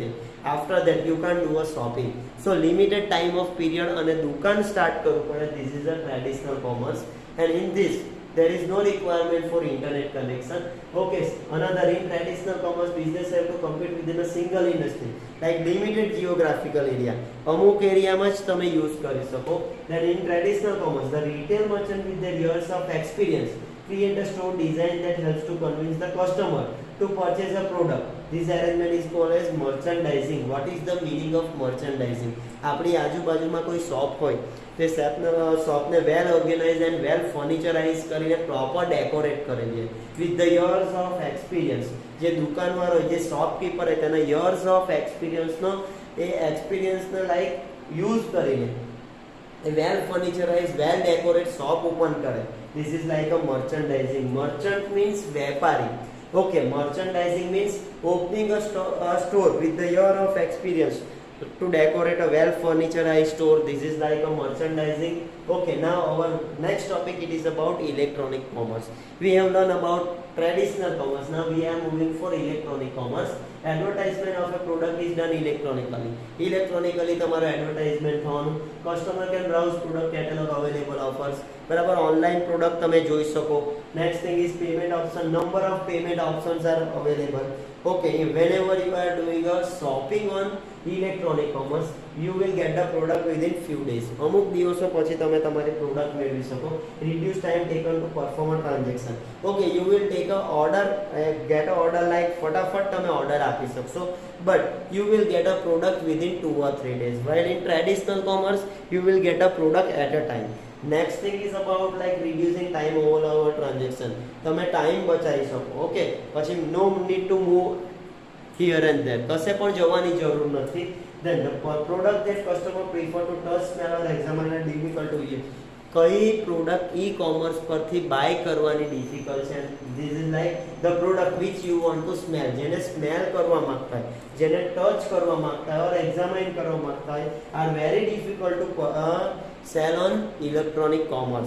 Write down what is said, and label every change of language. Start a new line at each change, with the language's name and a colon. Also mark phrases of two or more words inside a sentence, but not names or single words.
English: After that you can do a shopping. so limited time of period
Gujarati: અને દુકાન સ્ટાર્ટ કરવું પડે.
English: This is a traditional commerce and in this there is no requirement for internet connection. Okay, another in traditional commerce business have to compete within a single industry like limited geographical area.
Gujarati: અમુક એરિયામાં જ તમે યુઝ કરી શકો.
English: then in traditional commerce the retail merchant with their years of experience create a store design that helps to convince the customer to purchase a product. This arrangement is called as merchandising. What is the meaning of merchandising?
Gujarati: આપણી આજુબાજુમાં કોઈ શોપ હોય તે શોપને
English: well organize and well furniturize
Gujarati: કરીને
English: proper decorate
Gujarati: કરેલી છે
English: with the years of experience.
Gujarati: જે દુકાનવાળો હોય, જે શોપકીપર હોય તેના
English: years of experienceનો
Gujarati: એ એક્સપિરિયન્સને
English: like use
Gujarati: કરીને
English: well furniturize well decorate shop open
Gujarati: કરે.
English: This is like a merchandising. Merchant means વેપારી. Okay, merchandising means opening a store with the year of experience to decorate a well furnitured store. This is like a merchandising. Okay, now our next topic it is about electronic commerce. We have learned about traditional commerce. Now we are moving for electronic commerce. Advertisement of a product is done electronically.
Gujarati: Electronically તમારો એડવર્ટાઇઝમેન્ટ થવાનું.
English: Customer can browse product catalogue available offers.
Gujarati: બરાબર, ઓનલાઈન પ્રોડક્ટ તમે જોઈ શકો.
English: Next thing is payment option. Number of payment options are available. Okay, whenever you are doing a shopping on electronic commerce you will get the product within few days.
Gujarati: અમુક દિવસો પછી તમે તમારી પ્રોડક્ટ મેળવી શકો.
English: reduce time taken to perform a transaction. Okay, you will take a order, get a order like
Gujarati: ફટાફટ તમે ઓર્ડર આપી શકશો,
English: but you will get a product within 2 or 3 days, while in traditional commerce you will get a product at a time. Next thing is about like reducing time all over transaction.
Gujarati: તમે ટાઈમ બચાવી શકો.
English: ઓકે, પછી no need to move here and there.
Gujarati: કશે પણ જવાની જરૂર નથી.
English: then the product that customer prefer to touch, smell or examine are difficult to use.
Gujarati: કઈ પ્રોડક્ટ ઈ-કોમર્સ પરથી બાય કરવાની ડિફિકલ્ટ છે?
English: This is like the product which you want to smell.
Gujarati: જેને સ્મેલ કરવા માંગતા હોય, જેને ટચ કરવા માંગતા હોય ઓર એક્ઝામાઇન કરવા માંગતા હોય
English: are very difficult to sell on electronic commerce.